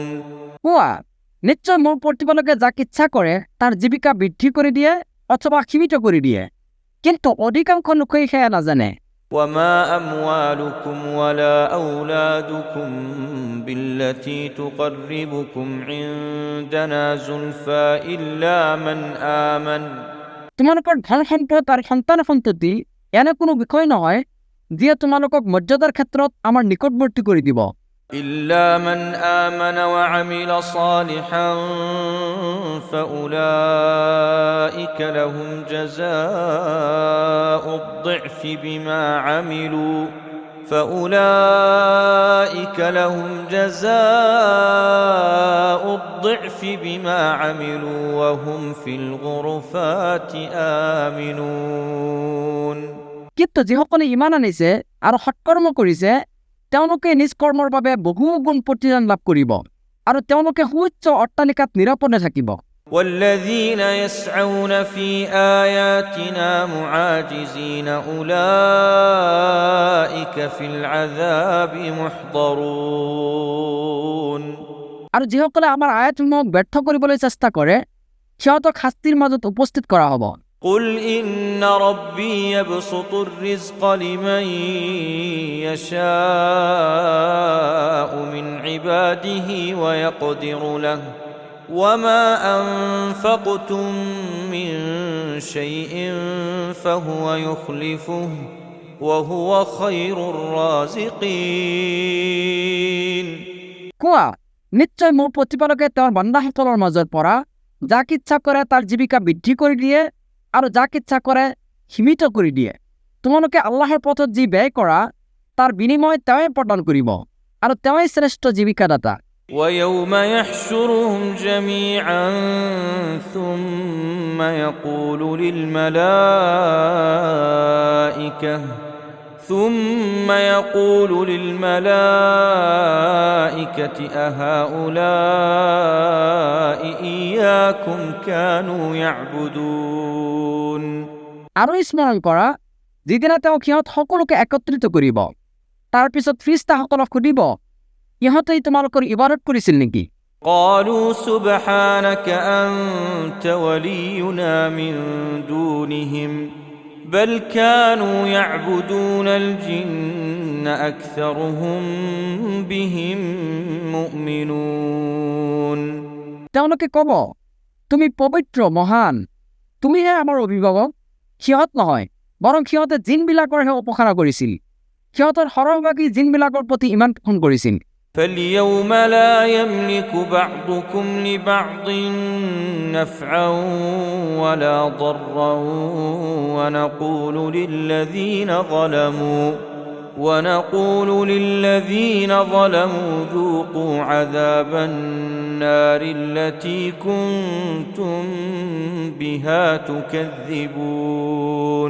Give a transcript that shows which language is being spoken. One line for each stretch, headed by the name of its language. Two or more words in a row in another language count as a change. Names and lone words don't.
Assamese: কোৱা নিশ্চয় মোৰ প্ৰতিপালকে যাক ইচ্ছা কৰে তাৰ জীৱিকা বৃদ্ধি কৰি দিয়ে অথবা সীমিত কৰি দিয়ে কিন্তু অধিকাংশ লোকেই সেয়া নাজানে
Arabic: وما أموالكم ولا أولادكم بالتي تقربكم عندنا زلفى إلا من آمن
Assamese: তোমালোকৰ ধন সম্পদ আৰু সন্তান সন্ততি এনে কোনো বিষয় নহয় যিয়ে তোমালোকক মৰ্যাদাৰ ক্ষেত্ৰত আমাৰ নিকটৱৰ্তী কৰি দিব
Arabic: إلا من آمن وعمل صالحا فأولئك لهم جزاء الضعف بما عملوا وهم في الغرفات آمنون
Assamese: কিন্তু যিসকলে ইমান আনিছে আৰু সৎকৰ্ম কৰিছে তেওঁলোকে নিজ কৰ্মৰ বাবে বহু গুণ প্ৰতিদান লাভ কৰিব আৰু তেওঁলোকে সুউচ্চ অট্টালিকাত নিৰাপদে থাকিব
Arabic: والذين يسعون في آياتنا معاجزين أولئك في العذاب محضرون
Assamese: আৰু যিসকলে আমাৰ আয়াতসমূহক ব্যৰ্থ কৰিবলৈ চেষ্টা কৰে সিহঁতক শাস্তিৰ মাজত উপস্থিত কৰা হ'ব
Arabic: قل إن ربي يبسط الرزق لمن يشاء من عباده ويقدر له وما أنفقتم من شيء فهو يخلفه وهو خير الرازقين
Assamese: কোৱা নিশ্চয় মোৰ প্ৰতিপালকে তেওঁৰ বান্দাসকলৰ মাজৰ পৰা যাক ইচ্ছা কৰে তাৰ জীৱিকা বৃদ্ধি কৰি দিয়ে আৰু যাক ইচ্ছা কৰে সীমিত কৰি দিয়ে তোমালোকে আল্লাহৰ পথত যি ব্যয় কৰা তাৰ বিনিময় তেওঁই প্ৰদান কৰিব আৰু তেওঁই শ্ৰেষ্ঠ জীৱিকাদাতা
Arabic: ويوم يحشرهم جميعا ثم يقول للملائكة أهؤلاء إياكم كانوا يعبدون
Assamese: আৰু স্মৰণ কৰা যিদিনা তেওঁ সিহঁত সকলোকে একত্ৰিত কৰিব তাৰ পিছত ফিৰিষ্টাসকলক সুধিব ইহঁতেই তোমালোকৰ ইবাদত কৰিছিল নেকি
Arabic: قالوا سبحانك أنت ولينا من دونهم بل كانوا يعبدون الجن أكثرهم بهم مؤمنون
Assamese: তেওঁলোকে ক'ব তুমি পবিত্ৰ মহান তুমিহে আমাৰ অভিভাৱক সিহঁত নহয় বৰং সিহঁতে জিনবিলাকৰহে উপাসনা কৰিছিল সিহঁতৰ সৰহভাগী জিনবিলাকৰ প্ৰতি ইমান পোষণ কৰিছিল
Arabic: فاليوم لا يملك بعضكم لبعض نفعا ولا ضرا ونقول للذين ظلموا ذوقوا عذاب النار التي كنتم بها تكذبون